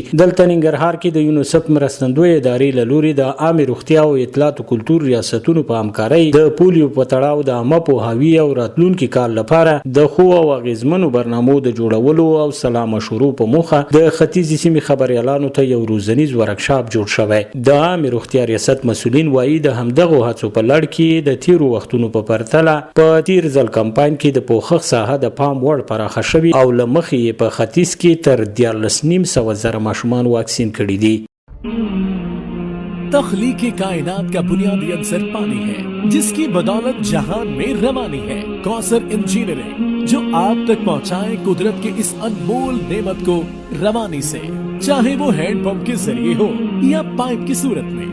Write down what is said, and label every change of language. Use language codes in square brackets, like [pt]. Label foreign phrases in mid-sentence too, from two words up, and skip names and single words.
[ps] دلته ننګرهار کې د یونیسف مرستندویه ادارې له لوري د عامې روغتیا او اطلاعات او کلتور ریاستونو په همکارۍ د پولیو په تړاو د عامه پوهاوي او راتلونکي کال لپاره د ښو او اغیزمنو برنامو د جوړولو او سلا مشورو په موخه د ختیځې سیمې خبریالانو ته یو روزنیز ورکشاپ جوړ شوی. د عامې روغتیا ریاست مسؤلین وایي د همدغو هڅو په لړ کې د تیرو وختونو په پرتله په تیر ځل کمپاین کې د پوښښ ساحه د پام وړ پراخه شوې او له مخې یې په ختیځ کې تر 14,900 ماشومان واکسین کړي دي. [ur] تخلیق کائنات کا بنیادی عنصر پانی ہے جس کی بدولت جہان میں روانی ہے. کوثر انجینئرنگ جو آپ تک پہنچائے قدرت کے اس انمول نعمت کو روانی سے, چاہے وہ ہینڈ پمپ کے ذریعے ہو یا پائپ کی صورت میں.